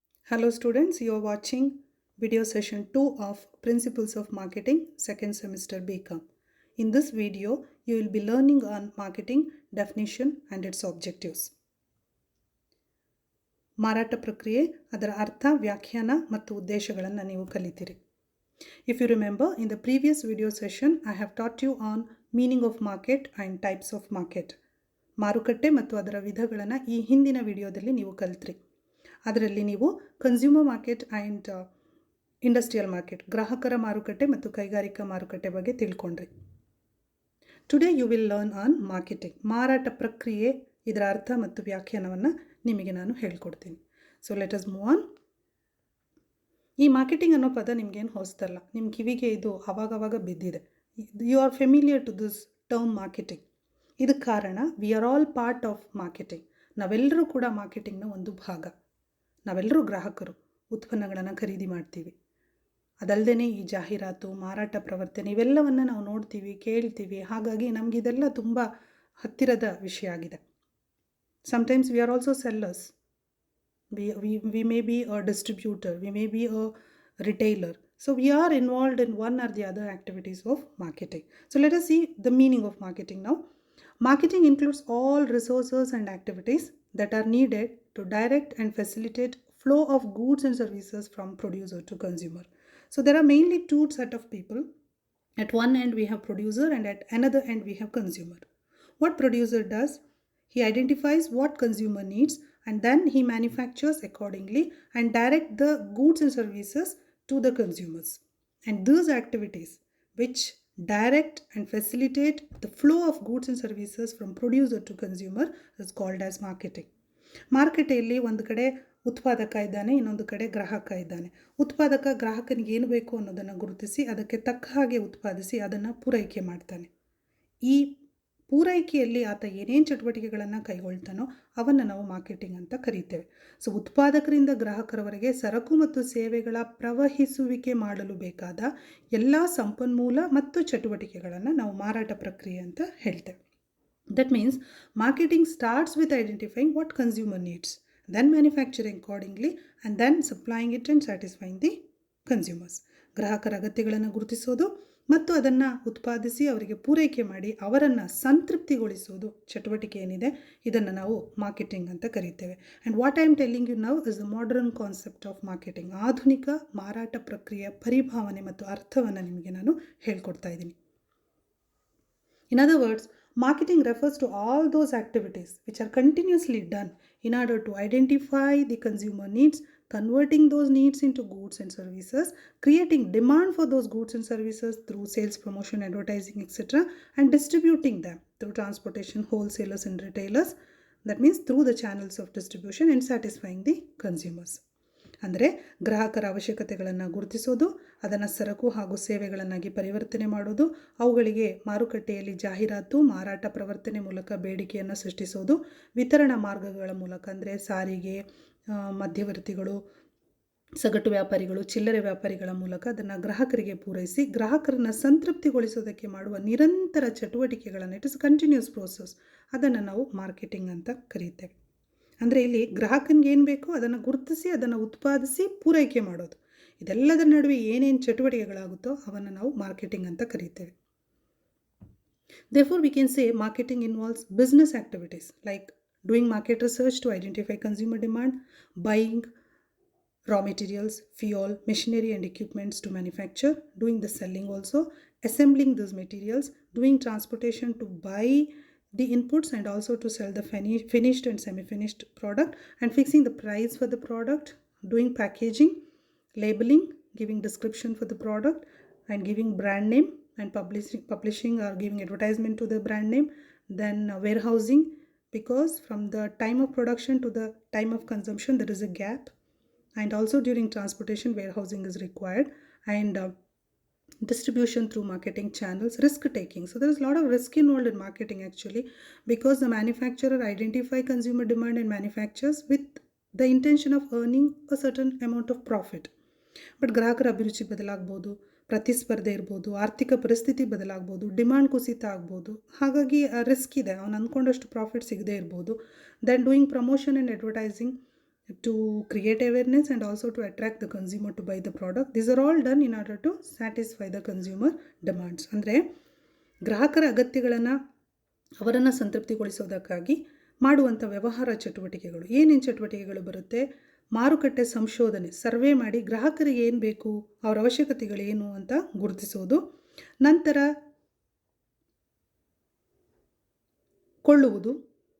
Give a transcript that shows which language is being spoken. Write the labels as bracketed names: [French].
[English] Hello students, you are watching video session 2 of Principles of Marketing, second semester BCom. In this video, you will be learning on marketing definition and its objectives. [Kannada] ಮಾರಾಟ ಪ್ರಕ್ರಿಯೆ ಅದರ ಅರ್ಥ ವ್ಯಾಖ್ಯಾನ ಮತ್ತು ಉದ್ದೇಶಗಳನ್ನು ನೀವು ಕಲಿತೀರಿ. [English] If you remember, in the previous video session, I have taught you on meaning of market and types of market. [Kannada] ಮಾರುಕಟ್ಟೆ ಮತ್ತು ಅದರ ವಿಧಗಳನ್ನು ಈ ಹಿಂದಿನ ವಿಡಿಯೋದಲ್ಲಿ ನೀವು ಕಲಿತ್ರಿ. ಅದರಲ್ಲಿ ನೀವು [English] consumer market and industrial market, [Kannada] ಗ್ರಾಹಕರ ಮಾರುಕಟ್ಟೆ ಮತ್ತು ಕೈಗಾರಿಕಾ ಮಾರುಕಟ್ಟೆ ಬಗ್ಗೆ ತಿಳ್ಕೊಂಡ್ರಿ. [English] today you will learn on marketing, [Kannada] ಮಾರಾಟ ಪ್ರಕ್ರಿಯೆ, ಇದರ ಅರ್ಥ ಮತ್ತು ವ್ಯಾಖ್ಯಾನವನ್ನು ನಿಮಗೆ ನಾನು ಹೇಳ್ಕೊಡ್ತೀನಿ. [English] So let us move on. [Kannada] ಈ ಮಾರ್ಕೆಟಿಂಗ್ ಅನ್ನೋ ಪದ ನಿಮಗೇನು ಹೊಸದಲ್ಲ, ನಿಮ್ಮ ಕಿವಿಗೆ ಇದು ಆವಾಗವಾಗ ಬಿದ್ದಿದೆ. [English] You are familiar to this term marketing. [Kannada] ಇದಕ್ಕೆ ಕಾರಣ [English] We are all part of marketing. [Kannada] ನಾವೆಲ್ಲರೂ ಕೂಡ ಮಾರ್ಕೆಟಿಂಗ್ನ ಒಂದು ಭಾಗ. ನಾವೆಲ್ಲರೂ ಗ್ರಾಹಕರು, ಉತ್ಪನ್ನಗಳನ್ನು ಖರೀದಿ ಮಾಡ್ತೀವಿ. ಅದಲ್ಲದೆ ಈ ಜಾಹೀರಾತು, ಮಾರಾಟ ಪ್ರವರ್ತನೆ ಇವೆಲ್ಲವನ್ನು ನಾವು ನೋಡ್ತೀವಿ, ಕೇಳ್ತೀವಿ. ಹಾಗಾಗಿ ನಮಗಿದೆಲ್ಲ ತುಂಬ ಹತ್ತಿರದ ವಿಷಯ ಆಗಿದೆ. [English] Sometimes we are also sellers. We may be a distributor, we may be a retailer. So we are involved in one or the other activities of marketing. So let us see the meaning of marketing now. Marketing includes all resources and activities that are needed to direct and facilitate flow of goods and services from producer to consumer. So there are mainly two set of people. At one end we have producer and at another end we have consumer. What producer does? He identifies what consumer needs and then he manufactures accordingly and direct the goods and services to the consumers. And those activities which direct and facilitate the flow of goods and services from producer to consumer is called as marketing. [Kannada] ಮಾರುಕಟ್ಟೆಯಲ್ಲಿ ಒಂದು ಕಡೆ ಉತ್ಪಾದಕ ಇದ್ದಾನೆ, ಇನ್ನೊಂದು ಕಡೆ ಗ್ರಾಹಕ ಇದ್ದಾನೆ. ಉತ್ಪಾದಕ ಗ್ರಾಹಕನಿಗೆ ಏನು ಬೇಕು ಅನ್ನೋದನ್ನು ಗುರುತಿಸಿ ಅದಕ್ಕೆ ತಕ್ಕ ಹಾಗೆ ಉತ್ಪಾದಿಸಿ ಅದನ್ನು ಪೂರೈಕೆ ಮಾಡ್ತಾನೆ. ಈ ಪೂರೈಕೆಯಲ್ಲಿ ಆತ ಏನೇನು ಚಟುವಟಿಕೆಗಳನ್ನು ಕೈಗೊಳ್ತಾನೋ ಅವನ್ನು ನಾವು ಮಾರ್ಕೆಟಿಂಗ್ ಅಂತ ಕರೀತೇವೆ. ಸೊ ಉತ್ಪಾದಕರಿಂದ ಗ್ರಾಹಕರವರೆಗೆ ಸರಕು ಮತ್ತು ಸೇವೆಗಳ ಪ್ರವಹಿಸುವಿಕೆ ಮಾಡಲು ಬೇಕಾದ ಎಲ್ಲ ಸಂಪನ್ಮೂಲ ಮತ್ತು ಚಟುವಟಿಕೆಗಳನ್ನು ನಾವು ಮಾರಾಟ ಪ್ರಕ್ರಿಯೆ ಅಂತ ಹೇಳ್ತೇವೆ. [English] That means marketing starts with identifying what consumer needs, then manufacturing accordingly and then supplying it and satisfying the consumers. [Kannada] ಗ್ರಾಹಕರ ಅಗತ್ಯಗಳನ್ನು ಗುರುತಿಸೋದು ಮತ್ತು ಅದನ್ನು ಉತ್ಪಾದಿಸಿ ಅವರಿಗೆ ಪೂರೈಕೆ ಮಾಡಿ ಅವರನ್ನು ಸಂತೃಪ್ತಿಗೊಳಿಸೋದು ಚಟುವಟಿಕೆ ಏನಿದೆ ಇದನ್ನು ನಾವು ಮಾರ್ಕೆಟಿಂಗ್ ಅಂತ ಕರೀತೇವೆ. [English] And what I am telling you now is the modern concept of marketing. [Kannada] ಆಧುನಿಕ ಮಾರಾಟ ಪ್ರಕ್ರಿಯೆಯ ಪರಿಭಾವನೆ ಮತ್ತು ಅರ್ಥವನ್ನು ನಿಮಗೆ ನಾನು ಹೇಳ್ಕೊಡ್ತಾ ಇದ್ದೀನಿ. [English] In other words, marketing refers to all those activities which are continuously done in order to identify the consumer needs, converting those needs into goods and services, creating demand for those goods and services through sales, promotion, advertising, etc., and distributing them through transportation, wholesalers and retailers. That means through the channels of distribution and satisfying the consumers. [Kannada] ಅಂದರೆ ಗ್ರಾಹಕರ ಅವಶ್ಯಕತೆಗಳನ್ನು ಗುರುತಿಸೋದು, ಅದನ್ನು ಸರಕು ಹಾಗೂ ಸೇವೆಗಳನ್ನಾಗಿ ಪರಿವರ್ತನೆ ಮಾಡೋದು, ಅವುಗಳಿಗೆ ಮಾರುಕಟ್ಟೆಯಲ್ಲಿ ಜಾಹೀರಾತು, ಮಾರಾಟ ಪ್ರವರ್ತನೆ ಮೂಲಕ ಬೇಡಿಕೆಯನ್ನು ಸೃಷ್ಟಿಸೋದು, ವಿತರಣಾ ಮಾರ್ಗಗಳ ಮೂಲಕ ಅಂದರೆ ಸಾರಿಗೆ, ಮಧ್ಯವರ್ತಿಗಳು, ಸಗಟು ವ್ಯಾಪಾರಿಗಳು, ಚಿಲ್ಲರೆ ವ್ಯಾಪಾರಿಗಳ ಮೂಲಕ ಅದನ್ನು ಗ್ರಾಹಕರಿಗೆ ಪೂರೈಸಿ ಗ್ರಾಹಕರನ್ನು ಸಂತೃಪ್ತಿಗೊಳಿಸೋದಕ್ಕೆ ಮಾಡುವ ನಿರಂತರ ಚಟುವಟಿಕೆಗಳನ್ನು, [English] it is continuous process, [Kannada] ಅದನ್ನು ನಾವು ಮಾರ್ಕೆಟಿಂಗ್ ಅಂತ ಕರೀತೇವೆ. ಅಂದರೆ ಇಲ್ಲಿ ಗ್ರಾಹಕನಿಗೆ ಏನು ಬೇಕೋ ಅದನ್ನು ಗುರುತಿಸಿ ಅದನ್ನು ಉತ್ಪಾದಿಸಿ ಪೂರೈಕೆ ಮಾಡೋದು, ಇದೆಲ್ಲದರ ನಡುವೆ ಏನೇನು ಚಟುವಟಿಕೆಗಳಾಗುತ್ತೋ ಅವನ್ನು ನಾವು ಮಾರ್ಕೆಟಿಂಗ್ ಅಂತ ಕರೀತೇವೆ. [English] Therefore, we can say marketing involves business activities like doing market research to identify consumer demand, buying raw materials, fuel, machinery and equipments to manufacture, doing the selling also, assembling those materials, doing transportation to buy the inputs and also to sell the finished and semi-finished product, and fixing the price for the product, doing packaging, labeling, giving description for the product and giving brand name and publishing or giving advertisement to the brand name, then warehousing, because from the time of production to the time of consumption there is a gap, and also during transportation warehousing is required, and distribution through marketing channels, risk taking. So there is a lot of risk involved in marketing actually, because the manufacturer identify consumer demand and manufactures with the intention of earning a certain amount of profit. [Kannada] But ಗ್ರಾಹಕರ ಅಭಿರುಚಿ ಬದಲಾಗ್ಬೋದು, ಪ್ರತಿಸ್ಪರ್ಧೆ ಇರ್ಬೋದು, ಆರ್ಥಿಕ ಪರಿಸ್ಥಿತಿ ಬದಲಾಗ್ಬೋದು, demand ಕುಸಿತ ಆಗ್ಬೋದು. ಹಾಗಾಗಿ risk ಇದೆ, ಅವನು ಅಂದ್ಕೊಂಡಷ್ಟು ಪ್ರಾಫಿಟ್ ಸಿಗದೇ ಇರ್ಬೋದು. [English] Then doing promotion and advertising, to create awareness and also to attract the consumer to buy the product. These are all done in order to satisfy the consumer demands. [Kannada] ಅಂದರೆ ಗ್ರಾಹಕರ ಅಗತ್ಯಗಳನ್ನು ಅವರನ್ನು ಸಂತೃಪ್ತಿಗೊಳಿಸೋದಕ್ಕಾಗಿ ಮಾಡುವಂಥ ವ್ಯವಹಾರ ಚಟುವಟಿಕೆಗಳು. ಏನೇನು ಚಟುವಟಿಕೆಗಳು ಬರುತ್ತೆ? ಮಾರುಕಟ್ಟೆ ಸಂಶೋಧನೆ, ಸರ್ವೆ ಮಾಡಿ ಗ್ರಾಹಕರಿಗೆ ಏನು ಬೇಕು, ಅವರ ಅವಶ್ಯಕತೆಗಳೇನು ಅಂತ ಗುರುತಿಸೋದು. ನಂತರ ಕೊಳ್ಳುವುದು.